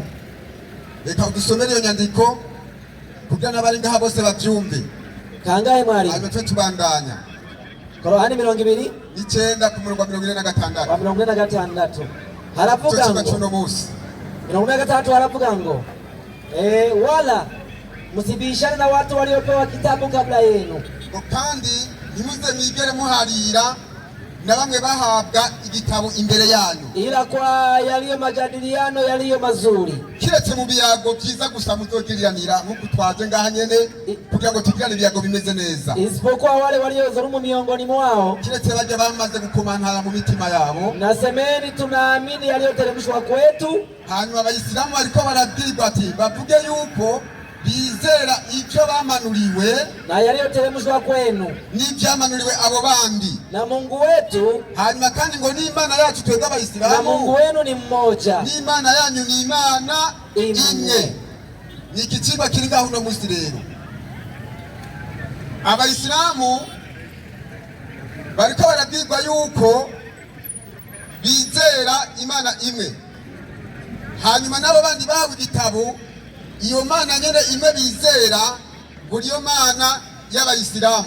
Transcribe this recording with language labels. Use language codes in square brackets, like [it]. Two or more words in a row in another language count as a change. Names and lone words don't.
[rn] Reka udusomere iyo nyandiko kugira n'abari ngaha bose bavyumve. Kangahe mwari? Hanyuma twe tubandanya. Korani 29 ku murongo wa 46. wa 46 haravuga ngo 46 haravuga ngo [sw] wala msibishane na watu waliopewa kitabu kabla yenu, [rn] kandi ntimuze mwigere muharira na bamwe bahabwa igitabo imbere yanyu, [sw] ila kwa yaliyo majadiliano yaliyo mazuri, [rn] kiretse mu biyago byiza gusa muzogiriranira nk'uko twaje ngaha nyene kugira ngo tugirane ibiyago bimeze neza, [sw] isipokuwa wale waliodhulumu miongoni mwao, [rn] kiretse baje bamaze gukomantara mu mitima yabo. [sw] Nasemeni tunaamini yaliyoteremshwa kwetu. [rn] Hanyuma abayisilamu bariko barabwirwa ati bavuge yuko bizera icyo bamanuriwe [sw] na yaliyoteremshwa kwenu [rn] n'ibyamanuriwe abo bandi [sw] na Mungu wetu. [rn] Hanyuma kandi ngo n'Imana yacu twebwe abayisilamu, [sw] na Mungu wenu ni mmoja, [rn] n'Imana yanyu ni Imana imwe. Ni ikicigwa kiri ngaho uno munsi rero. Abayisilamu bariko barabwirwa yuko bizera Imana imwe, hanyuma nabo bandi bahawe igitabo iyo Mana nyene imwe bizera ngo niyo Mana y'abayisilamu.